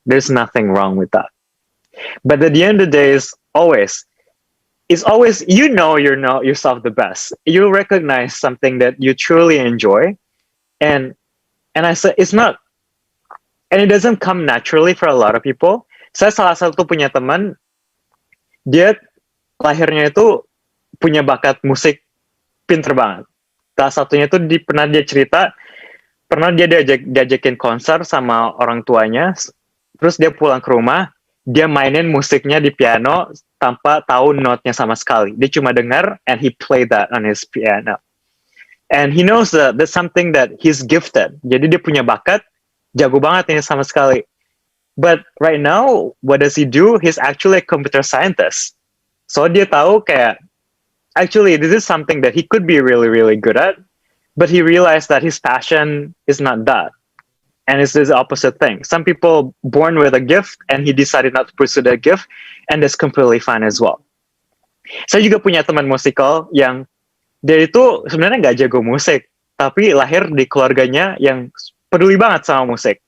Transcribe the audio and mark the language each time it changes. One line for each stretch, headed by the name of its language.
English: There's nothing wrong with that. But at the end of the day, it's always you know yourself the best. You recognize something that you truly enjoy, and I said it's not, and it doesn't come naturally for a lot of people.
Indonesian: Saya salah satu punya teman, dia lahirnya itu punya bakat musik, pinter banget. Salah satunya itu pernah dia cerita, pernah dia diajakin konser sama orang tuanya, terus dia pulang ke rumah, dia mainin musiknya di piano tanpa tahu notnya sama sekali. Dia cuma dengar,
English: and he played that on his piano. And he knows that that's something that he's gifted.
Indonesian: Jadi dia punya bakat, jago banget ini sama sekali.
English: But right now, what does he do? He's actually a computer scientist. So
Indonesian: dia tahu kayak,
English: actually this is something that he could be really, really good at, but he realized that his passion is not that. And it's the opposite thing. Some people born with a gift and he decided not to pursue that gift, and that's completely fine as well.
Indonesian: Saya juga punya teman musikal yang dia itu sebenarnya nggak jago musik, tapi lahir di keluarganya yang peduli banget sama musik.